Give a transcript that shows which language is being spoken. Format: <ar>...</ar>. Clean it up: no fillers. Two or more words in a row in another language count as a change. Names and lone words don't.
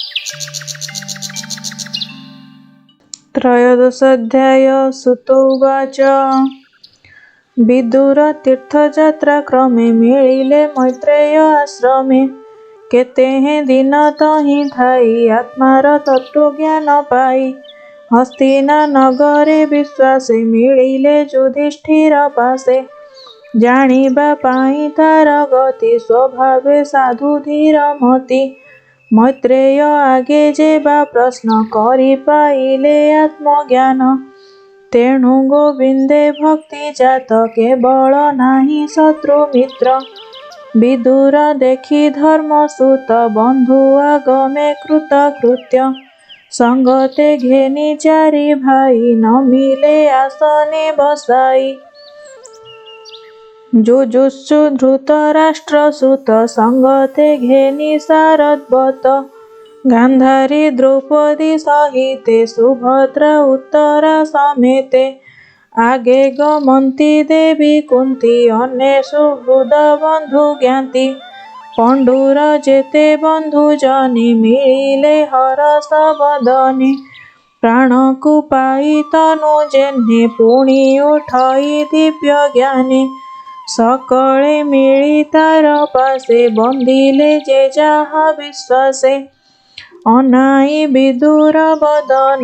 <or>ତ୍ରୟୋଦଶୋଽଧ୍ୟାୟ ସୁତ ଉବାଚ ବିଦୁର ତୀର୍ଥଯାତ୍ରା କ୍ରମେ ମିଳିଲେ ମୈତ୍ରେୟ ଆଶ୍ରମେ କେତେ ଦିନ ତହି ଠାଇ ଆତ୍ମାର ତତ୍ତ୍ୱଜ୍ଞାନ ପାଇ ହସ୍ତିନା ନଗରେ ବିଶ୍ୱାସେ ମିଳିଲେ ଯୁଧିଷ୍ଠିର ପାଶେ ଜାଣିବା ପାଇ ତାର ଗତି ସ୍ୱଭାବେ ସାଧୁ ଧୀର ମତି ମୈତ୍ରେୟ ଆଗେ ଯେବା ପ୍ରଶ୍ନ କରି ପାଇଲେ ଆତ୍ମଜ୍ଞାନ ତେଣୁ ଗୋବିନ୍ଦେ ଭକ୍ତି ଜାତ କେବଳ ନାହିଁ ଶତ୍ରୁ ମିତ୍ର ବିଦୁର ଦେଖି ଧର୍ମସୁତ ବନ୍ଧୁ ଆଗମେ କୃତକୃତ୍ୟ ସଙ୍ଗତେ ଘେନି ଚାରି ଭାଇ ନ ମିଳେ ଆସନେ ବସାଇ ଯୁଯୁତ୍ସୁ ଧୃତରାଷ୍ଟ୍ରସୁତ ସଙ୍ଗତେ ଘେନି ଶାରଦ୍ୱତ ଗାନ୍ଧାରୀ ଦ୍ରୌପଦୀ ସହିତେ ସୁଭଦ୍ରା ଉତ୍ତରା ସମେତେ ଆଗେ ଗମନ୍ତି ଦେବୀ କୁନ୍ତୀ ଅନ୍ୟେଷୁ ହୃଦ ବନ୍ଧୁ ଜ୍ଞାତି ପାଣ୍ଡୁର ଯେତେ ବନ୍ଧୁ ଜନୀ ମିଳିଲେ ହରଷ ବଦନେ ପ୍ରାଣ କୋ ପାଇ ତନୁ ଯେହ୍ନେ ପୁଣି ଉଠାଇ ଦିବ୍ୟ ଜ୍ଞାନେ ସକଳେ ମିଳି ତାର ପାଶେ ବନ୍ଦିଲେ ଯେ ଯାହା ବିଶ୍ୱାସେ ଅଣାଇ ବିଦୁର ବଦନ</or>